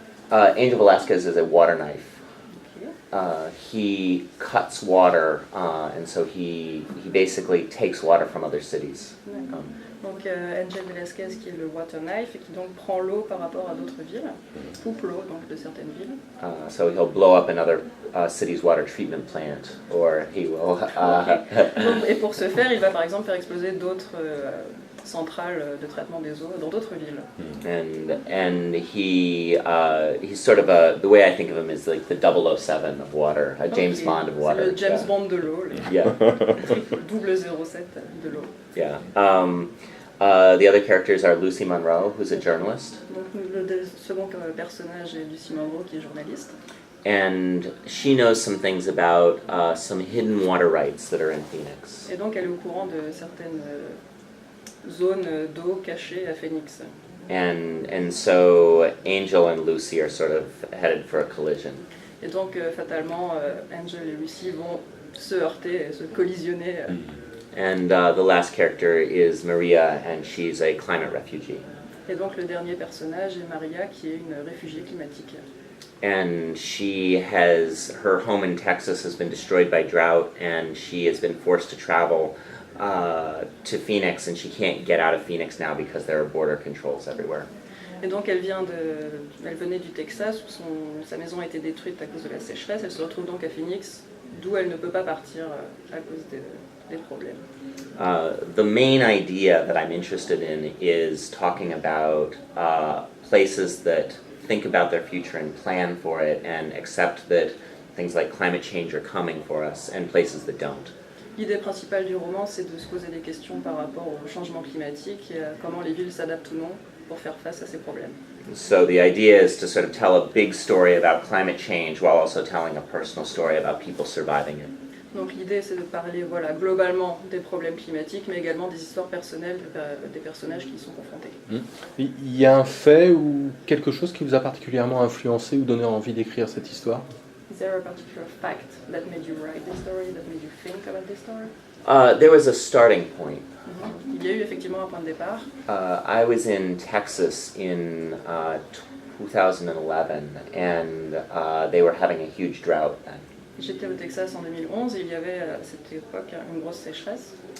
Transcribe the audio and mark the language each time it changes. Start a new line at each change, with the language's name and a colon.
English: Angel Velasquez is a water knife. He cuts water, and so he basically takes water from other cities.
French: Donc Angel Velasquez qui est le Water Knife et qui donc prend l'eau par rapport à d'autres villes, coupe l'eau donc de certaines villes.
English: So he'll blow up another city's water treatment plant, or he will.
French: Et pour ce faire, il va par exemple faire exploser d'autres centrales de traitement des eaux dans d'autres villes.
English: And he's sort of the way I think of him is like the 007 of water, a James Bond of water.
French: C'est le James Bond de l'eau, yeah. 007 de l'eau. Yeah.
English: The other characters are Lucy Monroe, who's a journalist.
French: Donc le second personnage est Lucy Monroe qui est journaliste.
English: And she knows some things about some hidden water rights that are in Phoenix.
French: Et donc elle est au courant de certaines zones d'eau cachées à Phoenix.
English: And so Angel and Lucy are sort of headed for a collision.
French: Et donc fatalement Angel et Lucy vont se heurter, se collisionner.
English: And the last character is Maria, and she's a climate refugee.
French: Et donc le dernier personnage est Maria, qui est une réfugiée climatique.
English: And her home in Texas has been destroyed by drought, and she has been forced to travel to Phoenix, and she can't get out of Phoenix now because there are border controls everywhere.
French: Et donc elle venait du Texas où sa maison a été détruite à cause de la sécheresse. Elle se retrouve donc à Phoenix, d'où elle ne peut pas partir à cause des problèmes.
English: The main idea that I'm interested in is talking about places that think about their future and plan for it and accept that things like climate change are coming for us, and places that don't.
French: L'idée principale du roman, c'est de se poser des questions par rapport au changement climatique et à comment les villes s'adaptent ou non pour faire face à ces problèmes.
English: So the idea is to sort of tell a big story about climate change while also telling a personal story about people surviving it.
French: Donc l'idée, c'est de parler globalement des problèmes climatiques, mais également des histoires personnelles des personnages qui y sont confrontés. Il y a un fait ou quelque chose qui vous a particulièrement influencé ou donné envie d'écrire cette histoire?
English: Is there a particular fact that made you write this story, that made you think about this story? There was a starting point.
French: Il y a eu effectivement un point de départ.
English: I was in Texas in 2011, and they were having a huge drought then.
French: J'étais au Texas en 2011 et il y avait à cette époque une grosse sécheresse.